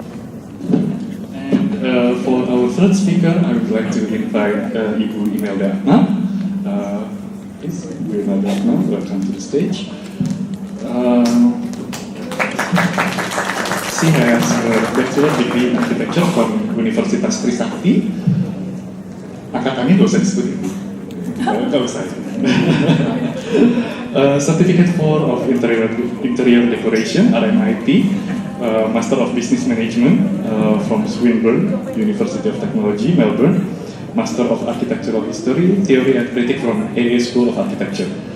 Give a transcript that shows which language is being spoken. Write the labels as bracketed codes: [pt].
[en] And for our third speaker, I would like to invite Ibu Imelda Akmal. Please, Ibu Imelda Akmal, welcome to the stage. She has a bachelor degree in architecture from Universitas Trisakti. [id] Angkatannya nggak usah disebut, nggak usah. [en] Certificate of Interior Decoration (RMIT), Master of Business Management from Swinburne University of Technology, Melbourne, Master of Architectural History, Theory and Critic from AA School of Architecture.